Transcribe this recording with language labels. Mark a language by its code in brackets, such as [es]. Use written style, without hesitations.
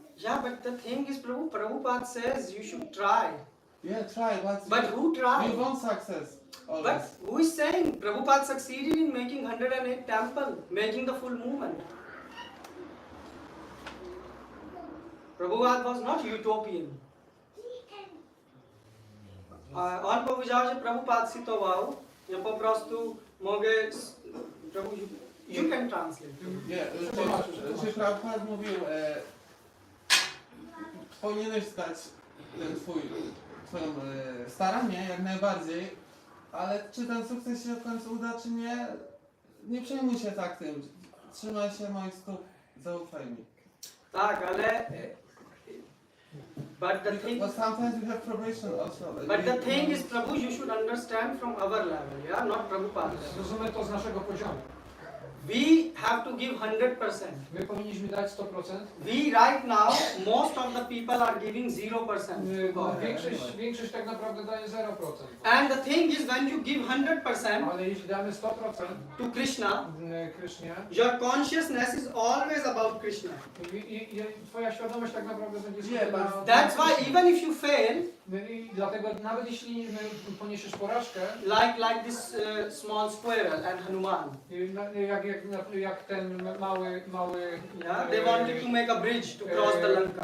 [en] Yeah, but the thing is, Prabhupada says you should try. yeah, try, But who tried? you want success. Always. But who is saying Prabhupada succeeded in making 108 temple, making the full movement? Prabhupada was not utopian. [pl] On powiedział, że Prabhupada cytował, ja po prostu mogę... [en] Prabhu, you can translate. [pl] Nie, czy Prabhupada mówił, powinieneś stać twoją staranie jak najbardziej, ale czy ten sukces się w końcu uda, czy nie, nie przejmuj się tak tym. Trzymaj się moich stóp, zaufaj mi. Tak, ale... [en] But the thing... But sometimes we have probation also. But the thing is, Prabhu, you should understand from our level, yeah, not Prabhupada level. [pl] Zrozummy to z naszego poziomu. [en] We have to give 100%. [pl] My powinniśmy dać 100%. [en] We right now, most of the people are giving 0%. [pl] No, większość tak naprawdę daje 0%. [en] And the thing is, when you give 100% [pl] Ale jeśli damy 100% [en] to Krishna, [pl] Krysznie, [en] your consciousness is always about Krishna. [pl] i twoja świadomość tak naprawdę będzie [en] Yeah, [pl] skupiona [en] but [pl] na [en] That's why [pl] Krysznie. [en] even if you fail, [pl] I dlatego nawet jeśli poniesiesz porażkę, [en] like this small squirrel and Hanuman, [pl] jak ten mały [en] yeah, they wanted to make a bridge to cross the Lanka.